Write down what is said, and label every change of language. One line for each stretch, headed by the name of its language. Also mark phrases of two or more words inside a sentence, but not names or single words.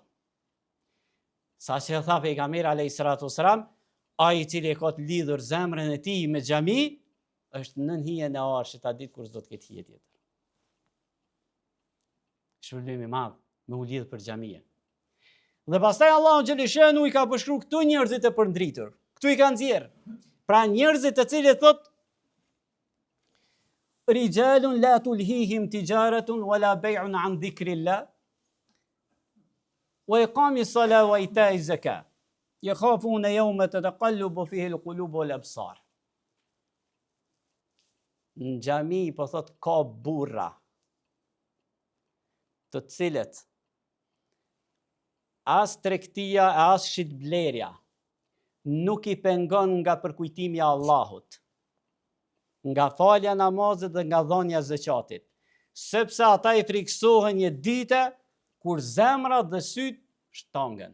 Albanian: Sa që tha pejgamberi
Arabic: عليه السلام,
Albanian: ai i cili ka të lidhur zemrën e tij me xhami, është nën hijen e arshit, ta ditë kur s'do të ketë hije tjetër. Shpërblim i madh me u lidh për xhamien. Dhe pastaj Allahu xheleshenu i ka përshkruar këtu njerëzit e përndritur. Këtu i ka nxjerr. Pra njerëzit të cilët thot
Arabic: رجال لا تلهيهم تجارة ولا بيع عن ذكر الله وإقام الصلاة وإيتاء الزكاة. يخافون يوما تتقلب فيه القلوب والأبصار.
Albanian: Në xhami po thot ka burra të cilët as tregtia, as shitblerja nuk i pengon nga përkujtimi i Allahut, nga falja namazit dhe nga dhënia e zakatit, sepse ata i friksohen një ditë kur zemrat dhe syt shtangen.